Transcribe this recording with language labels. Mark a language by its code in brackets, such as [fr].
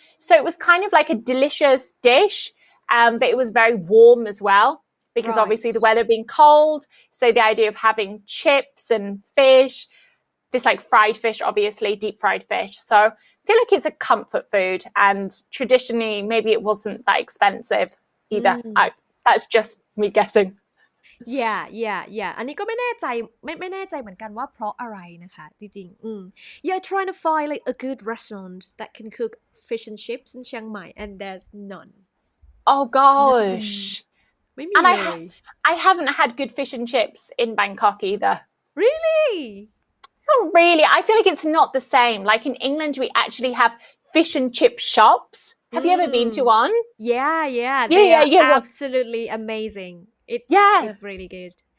[en] So it was kind of like a delicious dish, but it was very warm as well. Because obviously the weather being cold, so the idea of having chips and fish, this like fried fish, obviously deep fried fish. So I feel like it's a comfort food, and traditionally maybe it wasn't that expensive either. That's just me guessing. [th] yeah อันนี้ก็ไม่แน่ใจไม่แน่ใจเหมือนกันว่าเพราะอะไรนะคะจริงๆ [en] you're trying to find like a good restaurant that can cook fish and chips in Chiang Mai and there's none. Oh gosh. And I haven't had good fish and chips in Bangkok either. Really? Not really. I feel like it's not the same. Like in England, we actually have fish and chip shops. Have you ever been to one? Yeah. They are absolutely amazing. It's really good.